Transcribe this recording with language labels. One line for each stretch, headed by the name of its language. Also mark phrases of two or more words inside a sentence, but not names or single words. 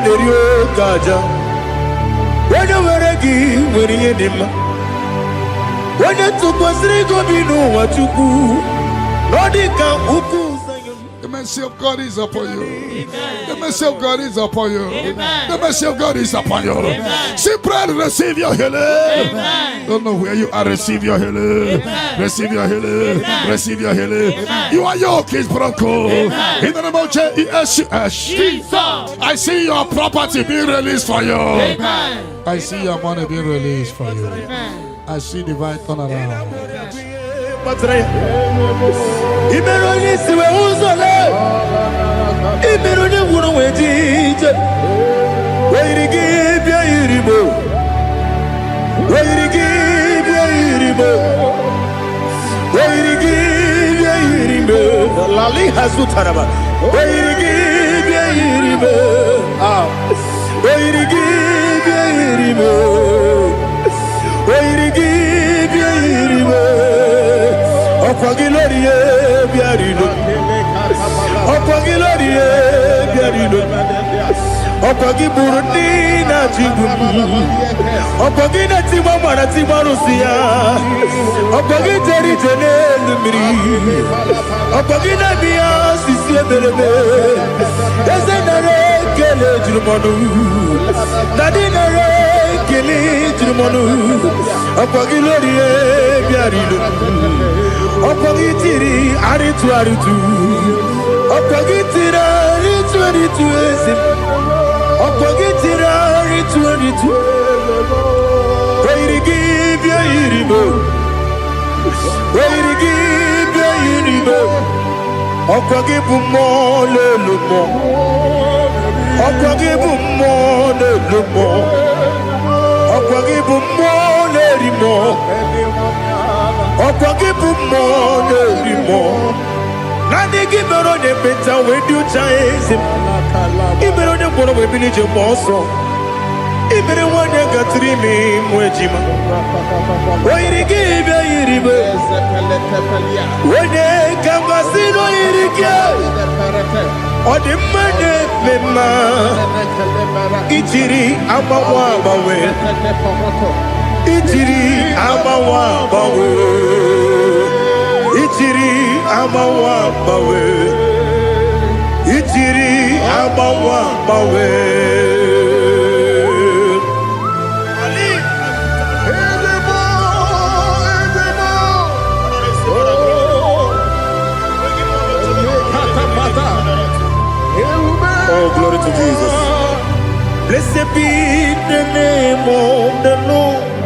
Igbo: na-eri oke aja onye were gị nwere ihe dị mma onye tụkwasịrị gị obi n'ụwa Chukwu na ọ dị ka ukwu
English: The mercy of God is upon you. The mercy of God is upon you. The mercy of God is upon you. See, pray and receive your healing. Don't know where you are. Receive your healing. Receive your healing. Receive your healing. Your yoke is broken. In the name of Jesus. I see your property being released for you. I see your money being released for you. I see divine turnaround. Imeroni siwe uzole Imeroni wuro wejije Weirigi bia iribo Weirigi bia iribo Weirigi bia iribo Lali hazutaraba Weirigi bia iribo Weirigi bia iribo Weirigi bia iribo Opagiloriye biarino Opagiloriye biarino Opagiburundi na jibumu Opagina timama na timarusia Opagiteri jenelu miri Opagina biya sisiye berebe Ezenare kele jirumonu Nadinare kele jirumonu Opagiloriye biarino Opagitiri aritu aritu Opagitira aritu aritu esim Opagitira aritu aritu Weirigi bia iribo Weirigi bia iribo Opagibu mo lelumo Opagibu mo lelumo Opagibu mo lerimo Opagibu mo lerimo Nani gibero de beta with you chase Ibero de bono we binije moso Ibere wanya gatrimi mwejima Wairigi bia iribe Wene kambasino irige Odimane mema Ichiri amawa bawe Ichiri amawa bawe Ichiri amawa bawe Ichiri amawa bawe Ali Oh glory to Jesus. Blessed be the name of the Lord.